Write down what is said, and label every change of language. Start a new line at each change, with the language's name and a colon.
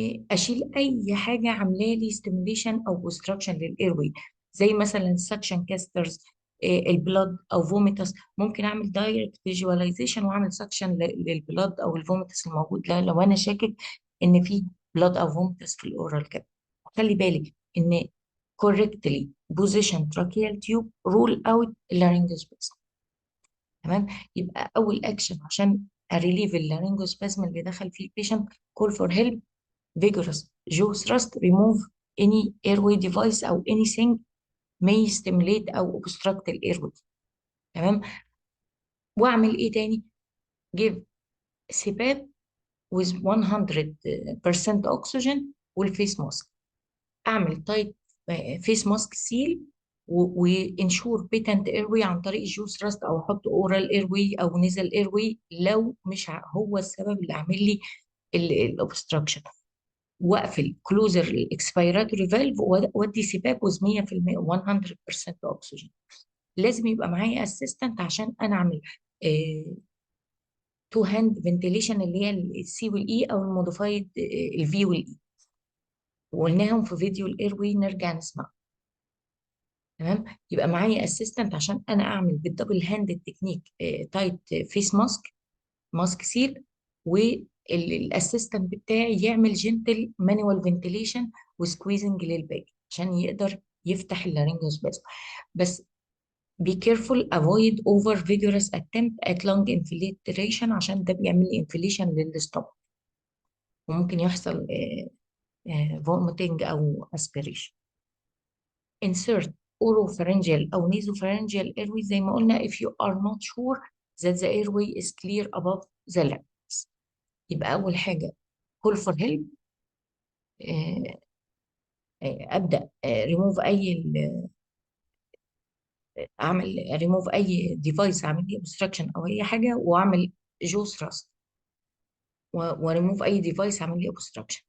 Arabic: اشيل اي حاجه عامله لي ستيميليشن او اوبستراكشن للايروي، زي مثلا سكشن كاسترز، البلاد او فوميتاس. ممكن اعمل دايركت فيجواليزيشن واعمل سكشن للبلاد او الفوميتاس الموجود ده لو انا شاكك ان في بلاد او فوميتاس في الاورال كاب. خلي بالك ان
English: correctly position tracheal tube rule out laryngospasm.
Arabic: تمام. يبقى اول اكشن عشان اريليف اللارyngospasm اللي دخل فيه البيشنت،
English: call for help، vigorous jaw thrust، remove any airway device أو anything may stimulate أو obstruct الايروي.
Arabic: تمام. وأعمل إيه تاني؟
English: give CPAP with 100% oxygen والفيس mask.
Arabic: أعمل تايت فيس ماسك سيل وانشور بيتنت ايروي عن طريق الجو ثراست، او احط اورال ايروي او نيزل ايروي لو مش هو السبب اللي عامل لي الاوبستراكشن. واقفل كلوزر الاكسبيراتوري فالف وادي سباك وز 100% 100% اكسجين. لازم يبقى معايا اسيستنت عشان انا اعمل تو هاند فنتيليشن اللي هي السي والاي او الموديفايد الفي والاي، وقلناهم في فيديو الايروي نرجع نسمع. تمام. يبقى معايا اسيستنت عشان انا اعمل بالدبل هاند تكنيك تايت فيس ماسك، ماسك سيل، والاسيستنت بتاعي يعمل جنتل مانوال فنتيليشن وسكويزنج للباك عشان يقدر يفتح اللارyngospasm.
English: بس be careful avoid over vigorous attempt at lung infiltration
Arabic: عشان ده بيعمل لي
English: inflation للستومك
Arabic: وممكن يحصل
English: vomiting او aspiration. insert oropharyngeal او nasopharyngeal airway
Arabic: زي ما قلنا
English: if you are not sure that the airway is clear above the larynx.
Arabic: يبقى أول حاجة
English: call for help.
Arabic: أبدأ ريموف أعمل ريموف أي ديفايس عامل لي obstruction أو أي حاجة، وأعمل جو ثراست، وريموف أي ديفايس عامل لي obstruction.